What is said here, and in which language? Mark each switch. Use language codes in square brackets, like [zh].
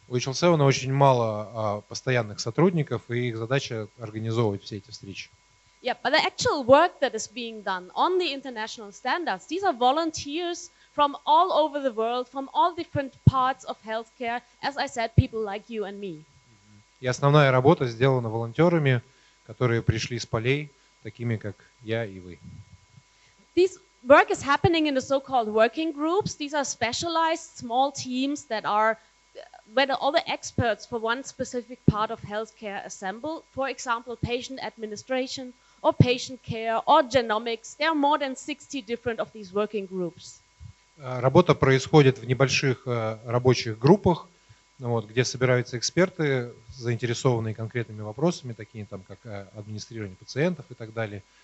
[ru] У HL7 очень мало постоянных сотрудников, и их задача организовывать все эти встречи. [en] Yeah, but the actual work that is being done on the international standards, these are volunteers from all over the world, from all different parts of healthcare, as I said, people like you and me. [ru] И основная работа сделана волонтерами, которые пришли с полей, такими как я и вы. [en] This work is happening in the so-called working groups. These are specialized small teams that are where all the experts for one specific part of healthcare assemble. For example, patient administration or patient care or genomics. There are more than 60 different of these working groups. [ru] Работа происходит в небольших рабочих группах, где собираются эксперты, заинтересованные конкретными вопросами, такие как администрирование пациентов и так далее.